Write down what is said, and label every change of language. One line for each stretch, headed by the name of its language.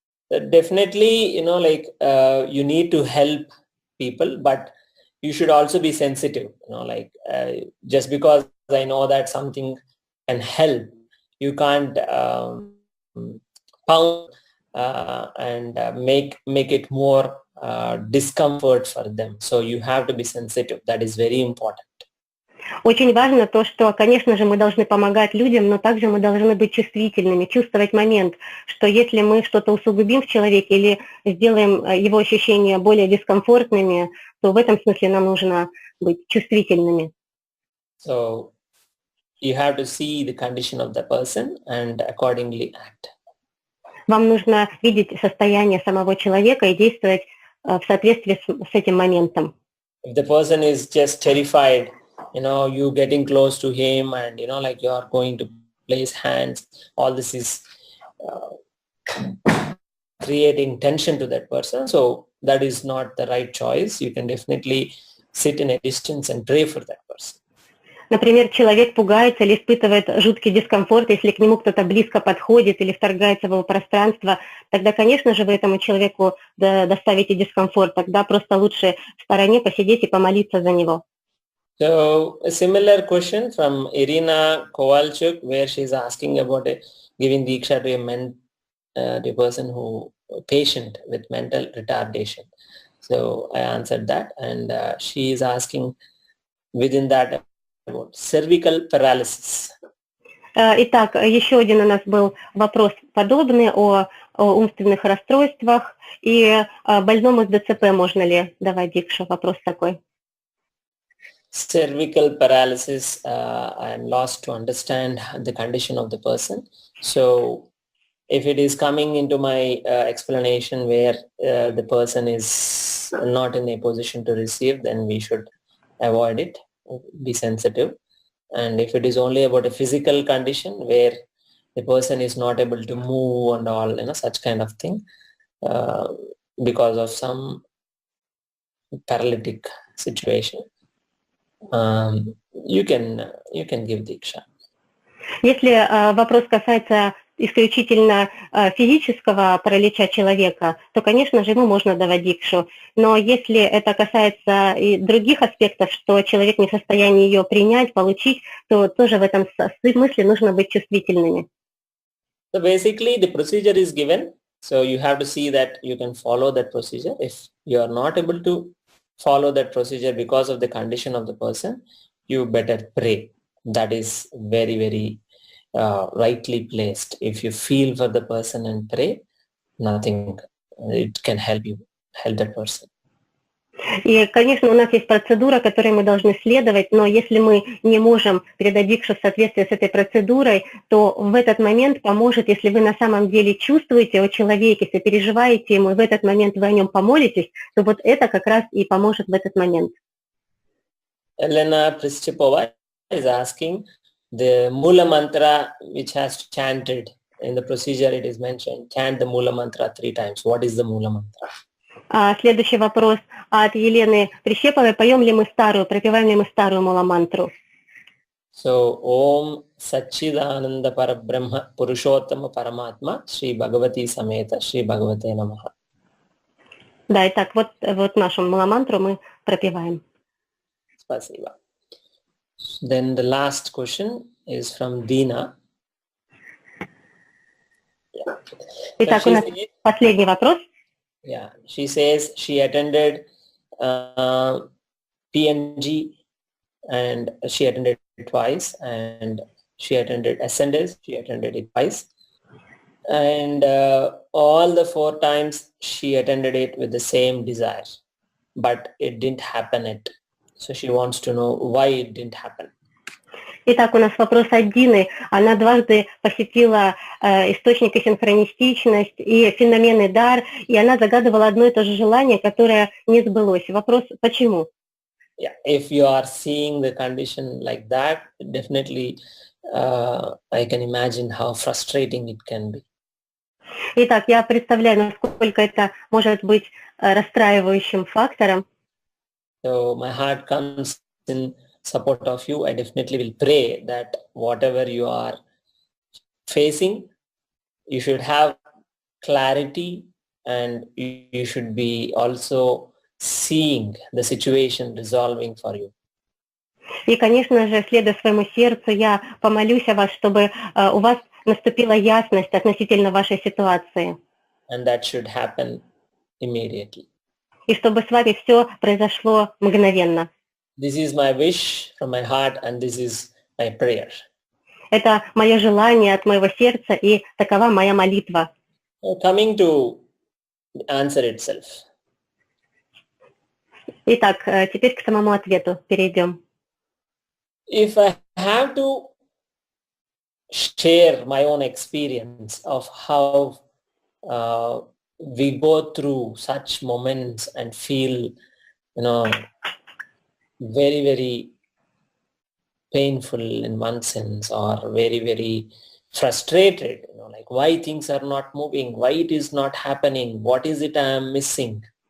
English: Definitely, you need to help people, but you should also be sensitive, just because I know that something can help, you can't pound and make it more discomfort for them. So you have to be sensitive. That is very important.
Russian: Очень важно то, что, конечно же, мы должны помогать людям, но также мы должны быть чувствительными, чувствовать момент, что если мы что-то усугубим в человеке или сделаем его ощущения более дискомфортными, то в этом смысле нам нужно быть чувствительными.
English: So you have to see the condition of the person and accordingly act.
Russian: Вам нужно видеть состояние самого человека и действовать в соответствии с этим моментом.
English: If the person is just terrified, you getting close to him and, like you are going to place hands, all this is creating tension to that person. So that is not the right choice. You can definitely sit in a distance and pray for that person.
Russian: Например, человек пугается или испытывает жуткий дискомфорт, если к нему кто-то близко подходит или вторгается в его пространство, тогда, конечно же, вы этому человеку доставите дискомфорт. Тогда просто лучше в стороне посидеть и помолиться за него.
English: So a similar question from Irina Kowalchuk, where she is asking about giving Diksha to a person patient with mental retardation. So I answered that, and she is asking within that about cervical paralysis.
Russian: Итак, еще один у нас был вопрос подобный о умственных расстройствах и больному с ДЦП можно ли давать дикшу? Вопрос такой.
English: Cervical paralysis, I am lost to understand the condition of the person. So if it is coming into my explanation where the person is not in a position to receive, then we should avoid it, be sensitive. And if it is only about a physical condition where the person is not able to move and all, such kind of thing, because of some paralytic situation, you can give Diksha.
Russian: Если вопрос касается исключительно физического паралича человека, то, конечно же, ему можно давать дикшу. Но если это касается и других аспектов, что человек не в состоянии ее принять, получить, то тоже в этом смысле нужно быть чувствительными.
English: So basically, the procedure is given. So you have to see that you can follow that procedure. If you are not able to follow that procedure because of the condition of the person, you better pray. That is very, very rightly placed. If you feel for the person and pray, nothing, it can help that person.
Russian: И, конечно, у нас есть процедура, которой мы должны следовать, но если мы не можем передать дикшу в соответствии с этой процедурой, то в этот момент поможет, если вы на самом деле чувствуете о человеке, сопереживаете ему, и в этот момент вы о нем помолитесь, то вот это как раз и поможет в этот момент.
English: Elena Prischipova is asking the Mula Mantra which has chanted in the procedure, it is mentioned, chant the Mula Mantra 3 times. What is the Mula Mantra?
Russian: Следующий вопрос от Елены Прищеповой. Поем ли мы пропеваем ли мы старую мула-мантру?
Sanskrit: So, Om Satchidananda Parabrahma Purushottama Paramatma Shri Bhagavati Sameta Shri Bhagavate Namaha.
Russian: Да, итак, вот нашу мула-мантру мы пропеваем. Spasiba.
English: Then the last question is from Dina. Yeah.
Russian: Итак,
English: So
Russian: у нас последний вопрос.
English: Yeah, she says she attended PNG and she attended it twice, and she attended Ascenders, she attended it twice. And all the 4 times she attended it with the same desire, but it didn't happen. So she wants to know why it didn't happen.
Russian: Итак, у нас вопрос от Дины. Она дважды посетила источник и синхронистичность, и феноменный дар, и она загадывала одно и то же желание, которое не сбылось. Вопрос, почему?
English: Yeah, if you are seeing the condition like that, definitely I can imagine how frustrating it can be.
Russian: Итак, я представляю, насколько это может быть расстраивающим фактором.
English: So my heart comes in support of you. I definitely will pray that whatever you are facing, you should have clarity and you should be also seeing the situation resolving for you.
Russian: И, конечно же, следуя своему сердцу, я помолюсь о вас, чтобы у вас наступила ясность относительно вашей ситуации.
English: And that should happen immediately.
Russian: И чтобы с вами все произошло мгновенно.
English: This is my wish from my heart and this is my prayer.
Russian: Это мое желание от моего сердца, и такова моя молитва.
English: Coming to the answer itself.
Russian: Итак, теперь к самому ответу перейдем.
English: If I have to share my own experience of how we go through such moments and feel, very, very painful in one sense, or very, very frustrated, like why things are not moving, why it is not happening, what is it I am missing.